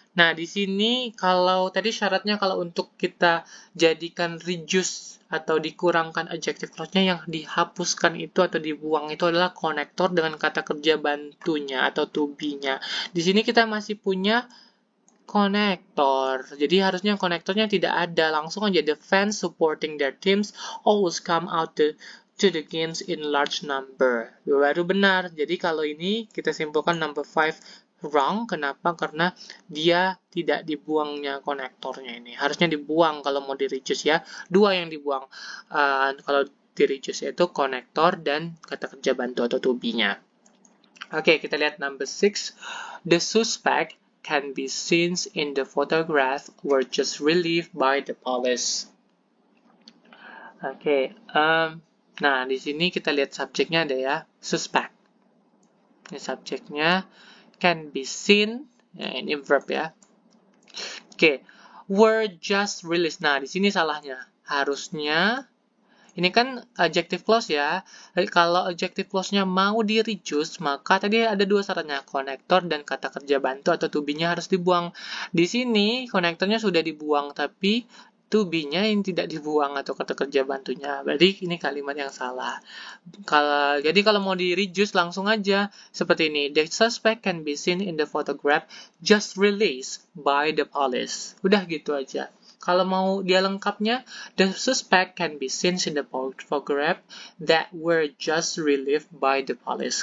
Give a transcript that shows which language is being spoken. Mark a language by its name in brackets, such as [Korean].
[Indonesian] Nah, di sini kalau tadi syaratnya kalau untuk kita jadikan reduce atau dikurangkan adjective clause-nya, yang dihapuskan itu atau dibuang itu adalah konektor dengan kata kerja bantunya atau to be-nya. Di sini kita masih punya konektor. Jadi harusnya konektornya tidak ada. Langsung aja [English] the fans supporting their teams always come out to the games in large number. [Indonesian] Baru benar. Jadi kalau ini kita simpulkan number 5 wrong. Kenapa? Karena dia tidak dibuangnya konektornya ini. Harusnya dibuang kalau mau di-reduce ya. Dua yang dibuang. Kalau di-reduce yaitu konektor dan kata kerja bantu atau to be-nya. Oke, kita lihat number 6. [English] The suspect can be seen in the photograph were just relieved by the police. [Indonesian] Oke, nah di sini kita lihat subjeknya ada ya, suspect. Ini subjeknya. [English] Can be seen, [Indonesian] ya, ini verb ya. Oke, [English] were just released. [Indonesian] Nah, di sini salahnya. Harusnya, ini kan adjective clause ya. Kalau adjective clause-nya mau di-reduce, maka tadi ada dua syaratnya, konektor dan kata kerja bantu atau to be-nya harus dibuang. Di sini, konektornya sudah dibuang, tapi to be-nya yang tidak dibuang atau kata kerja bantunya. Berarti ini kalimat yang salah. Jadi kalau mau di-reduce langsung aja seperti ini. [English] The suspect can be seen in the photograph just released by the police. [Indonesian] Udah gitu aja. Kalau mau dia lengkapnya, [English] the suspect can be seen in the photograph that were just relieved by the police.